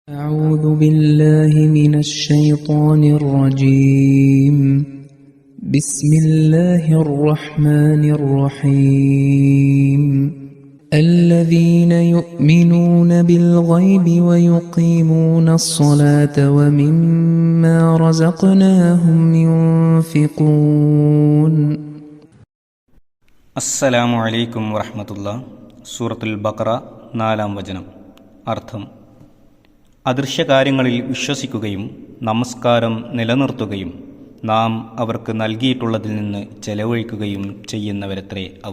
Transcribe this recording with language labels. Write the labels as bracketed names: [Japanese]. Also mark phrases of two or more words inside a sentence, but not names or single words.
[Arabic] أعوذ بالله من الشيطان الرجيم بسم الله الرحمن الرحيم الذين يؤمنون بالغيب ويقيمون الصلاة ومما رزقناهم ينفقون السلام عليكم ورحمة الله. [Malayalam] സൂറത്തുൽ ബഖറ 4-ാം വചനം. അർത്ഥം: അദൃശ്യകാര്യങ്ങളിൽ വിശ്വസിക്കുകയും നമസ്കാരം നിലനിർത്തുകയും നാം അവർക്ക് നൽകിയിട്ടുള്ളതിൽ നിന്ന് ചെലവഴിക്കുകയും ചെയ്യുന്നവരത്രേ അവർ.